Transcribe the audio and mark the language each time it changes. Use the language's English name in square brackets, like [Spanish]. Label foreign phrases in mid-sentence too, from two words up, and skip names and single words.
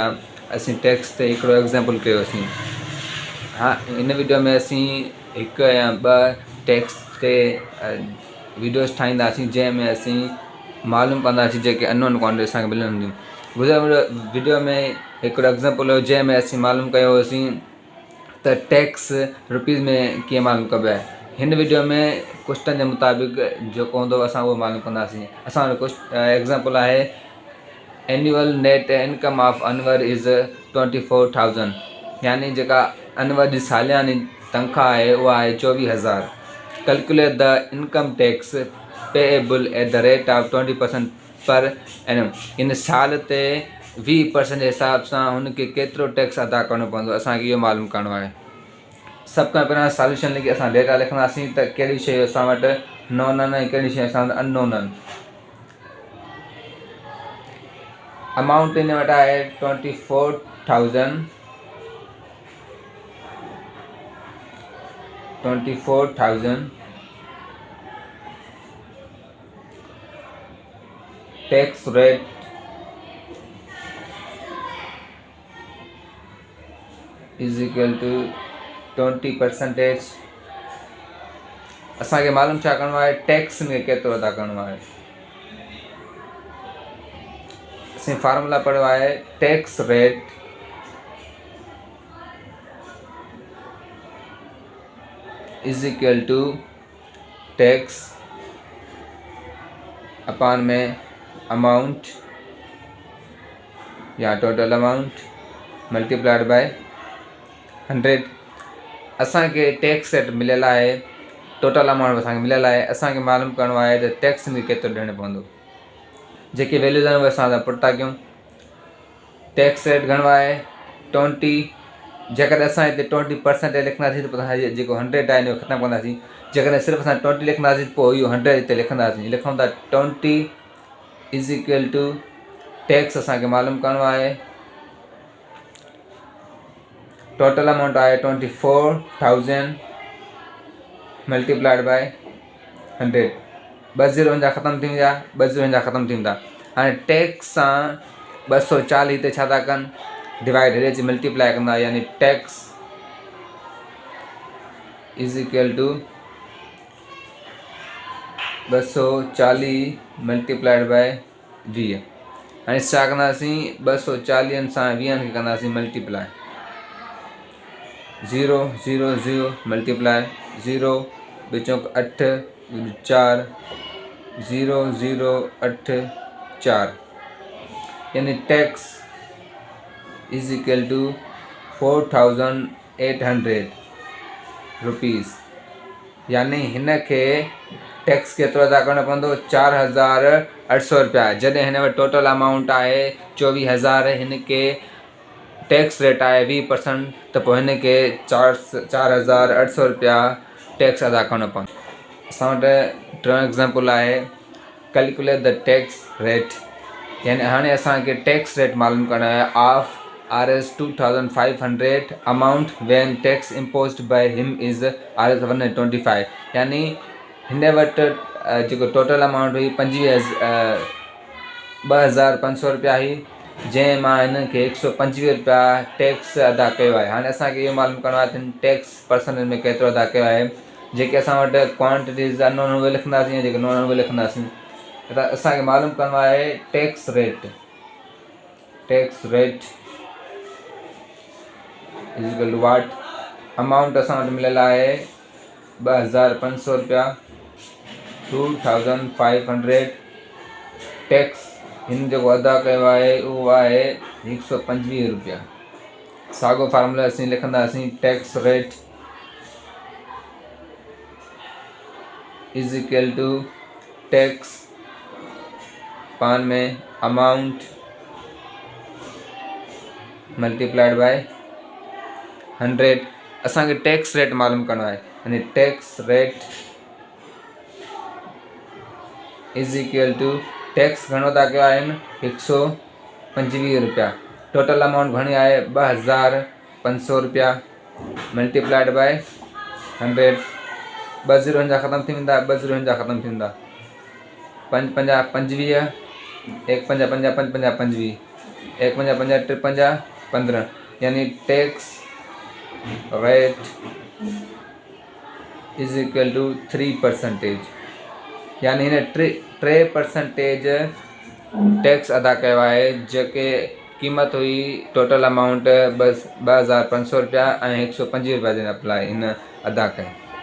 [Sindhi] असीं टैक्स ते हिकिड़ो एग्ज़ाम्पल कयोसीं। हाँ, इन वीडियो में असीं हिकु या ॿ टैक्स ते वीडियोस ठाहींदासीं जंहिंमें असीं मालूम कंदासीं जेके [English] unknown quantity [Sindhi] असांखे मिलंदियूं। गुज़िरियल वीडियो में हिकिड़ो एग्ज़ाम्पल हुयो जंहिंमें असीं मालूम कयो हुयोसीं त [English] tax rupees [Sindhi] में कीअं मालूम कबो आहे। हिन वीडियो में क्वेश्चन के मुताबिक जो हूंदो असां उहो मालूम कंदासीं। असां वटि कुझु एग्ज़ाम्पल आहे। [English] annual net income of Anwar is [Sindhi] 24,000, यानी जेका अनवर जी सालियानी तनख़्वाह आहे उहा आहे 24,000। [English] Calculate the income tax payable at the rate of 20% per annum. [Sindhi] इन साल ते 20% जे हिसाब सां हुनखे केतिरो टैक्स अदा करणो पवंदो, असांखे इहो मालूम करणो आहे। सब खां पहिरियों सॉल्यूशन लिखी असां डेटा लिखंदासीं त कहिड़ी शयूं असां वटि नोन आहिनि ऐं कहिड़ी शयूं असां वटि अननोन आहिनि। अमाउंट इन वटि आहे 24,000। [English] 24,000 tax rate is equal to 20%. [Sindhi] असांखे मालूम छा करणो आहे, टैक्स में केतिरो अदा करणो आहे। असीं फार्मूला पढ़ियो आहे, [English] tax rate is equal to tax upon में amount या total amount multiplied by 100। [Sindhi] असांखे [English] tax rate [Sindhi] मिलियल आहे, [English] total amount [Sindhi] असांखे मिलियल आहे। असांखे मालूम करणो आहे त टैक्स में केतिरो ॾियणो पवंदो। जेके वैल्यूज़ आहिनि उहे असां पुट था कयूं। [English] tax rate [Sindhi] घणो आहे 20। जेकॾहिं असां हिते 20% लिखंदासीं त पोइ असां जेको 100 आहे इहो ख़तमु कंदासीं। जेकॾहिं सिर्फ़ु असां 20 लिखंदासीं पोइ इहो 100 हिते लिखंदासीं। लिखूं था 20 [English] is equal to tax [Sindhi] असांखे मालूम करणो आहे। [English] total amount आहे 24,000 multiplied by 100. [Sindhi] 2 ज़ीरो हिन जा ख़तमु थी वेंदा, 2 ज़ीरो हिन जा ख़तमु थी वेंदा। हाणे टैक्स सां 240 हिते छा था कनि, डिवाइड हेॾे अची मल्टीप्लाई कंदा, [English] यानी tax is equal to 240 multiplied by 20. [Sindhi] हाणे छा कंदासीं, 240 सां 20 खे कंदासीं मल्टीप्लाई। [English] 0 0 0 multiply 0 विचों 8 4 0 0 8 4, यानी tax is equal to 4,800 rupees. [Sindhi] यानी हिन खे टैक्स केतिरो अदा करणो पवंदो, 4,800 रुपया। जॾहिं हिन वटि [English] total amount [Sindhi] आहे 24,000, हिन के [English] tax rate [Sindhi] आहे 20%, त पोइ हिन खे 4,800 रुपया टैक्स अदा करणो पवंदो। असां वटि टियों एग्ज़ाम्पल आहे, [English] Calculate the tax rate. [Sindhi] यानी हाणे असांखे [English] tax rate [Sindhi] मालूम करणो आहे [English] of Rs 2,500 amount when tax imposed by him is Rs 125. [Sindhi] यानी हिन वटि जेको टोटल अमाउंट हुई 2,500 रुपया हुई, जंहिं मां हिन खे 125 रुपया टैक्स अदा कयो आहे। हाणे असांखे इहो मालूम करणो आहे त [English] tax percentage [Sindhi] में केतिरो अदा कयो आहे। जेके असां वटि क्वांटिटीज़ अननोन उहे लिखंदासीं ऐं जेके नोन उहे लिखंदासीं। त असांखे मालूम करणो आहे [English] tax rate. tax rate is equal to what. [Sindhi] अमाउंट असां वटि मिलियल आहे 2,500 रुपया, 2,500। टैक्स हिन जेको अदा कयो आहे उहो आहे 125 रुपया। साॻियो फार्मूला असीं लिखंदासीं, [English] tax rate is equal to tax upon में amount multiplied by 100। [Sindhi] असांखे [English] tax rate [Sindhi] मालूम करणो आहे, यानी [English] tax rate is equal to tax [Sindhi] घणो था कयो आहिनि 125 रुपया। [English] total amount [Sindhi] घणी आहे 2,500 रुपया [English] multiplied by 100. [Sindhi] ॿ ज़ीरो हिन जा ख़तमु थी वेंदा, ॿ ज़ीरो हिन जा ख़तमु थी वेंदा। 5 पंजा 25, 1 पंजा पंजा 5 पंजा 25, 1 पंजा पंजा 3 पंजा 15, यानी [English] tax rate is equal to [Sindhi] 3%, यानी हिन 3% टैक्स अदा कयो आहे, जेके क़ीमत हुई [English] total amount [Sindhi] 2,500 रुपया ऐं 125 रुपया जे अप्लाई हिन अदा कई।